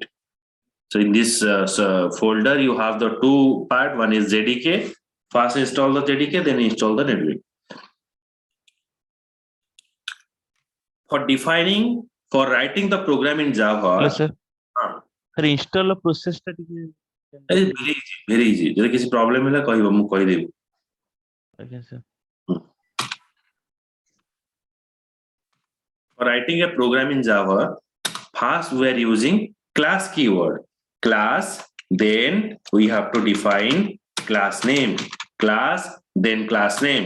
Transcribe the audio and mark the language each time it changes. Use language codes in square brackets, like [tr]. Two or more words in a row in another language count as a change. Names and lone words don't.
[en] So in this folder, you have the two part. One is JDK. First install the JDK, then install the NetBeans. For defining, for writing the program in Java, Yes, sir. Sir, install process ଟା ଟିକେ it's very easy. [or] ଯଦି କିଛି problem ହେଲା କହିବ ମୁଁ କହିଦେବି. ଆଜ୍ଞା sir. [en] For writing a program in Java, first we are using class keyword. Class, then we have to define class name. Class, then class name.